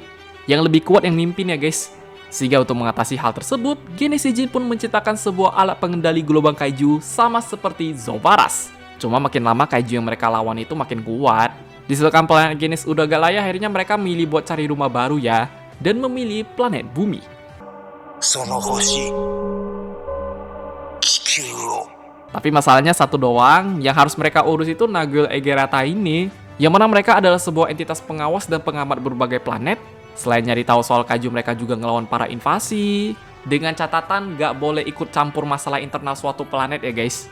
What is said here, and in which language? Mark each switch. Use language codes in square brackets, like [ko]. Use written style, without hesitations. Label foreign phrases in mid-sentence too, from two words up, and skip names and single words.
[id] Yang lebih kuat yang mimpin ya guys. Sehingga untuk mengatasi hal tersebut, Gene Seijin pun menciptakan sebuah alat pengendali gelombang kaiju sama seperti Zovaras. Cuma makin lama kaiju yang mereka lawan itu makin kuat. Disebabkan planet Genes udah gak layak, akhirnya mereka milih buat cari rumah baru ya, dan memilih planet bumi. [ja] その星地球を [id] Tapi masalahnya satu doang, yang harus mereka urus itu Nagul Egerata ini, yang mana mereka adalah sebuah entitas pengawas dan pengamat berbagai planet. Selain nyari tahu soal kaiju, mereka juga ngelawan para invasi, dengan catatan gak boleh ikut campur masalah internal suatu planet ya guys.